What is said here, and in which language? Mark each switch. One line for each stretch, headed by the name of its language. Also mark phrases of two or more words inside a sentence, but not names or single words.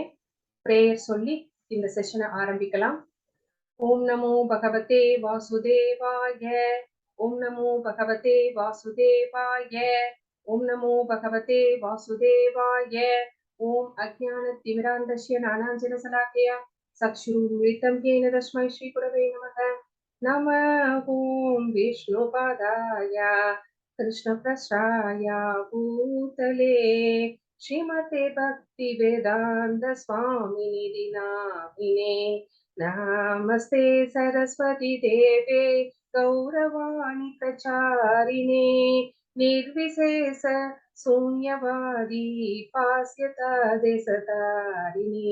Tamil: பிரேயர் சொல்லி இந்த செஷனை ஆரம்பிக்கலாம்.
Sanskrit: ॐ नमो भगवते वासुदेवाय, ॐ नमो भगवते वासुदेवाय, ॐ नमो भगवते वासुदेवाय. ॐ अज्ञान तिमिरान्धस्य ज्ञानाञ्जन शलाकया चक्षुरुन्मीलितम् येन तस्मै श्रीगुरवे नमः. नमः ओम विष्णुपादाय कृष्णप्रसाय भूतले श्रीमते भक्ति वेदांत स्वामिनिधि नामिने. नमस्ते सरस्वती देवे गौरवाणी प्रचारिणे निर्विशेष शून्यवादी पास्यता देशतारिणे.